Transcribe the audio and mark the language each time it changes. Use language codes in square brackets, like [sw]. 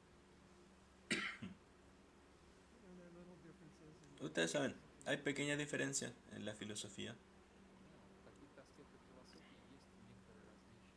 [en] there are little differences in [es] Ustedes saben, hay pequeñas diferencias en la filosofía. [ru] В каких-то аспектах философии есть некоторые различия.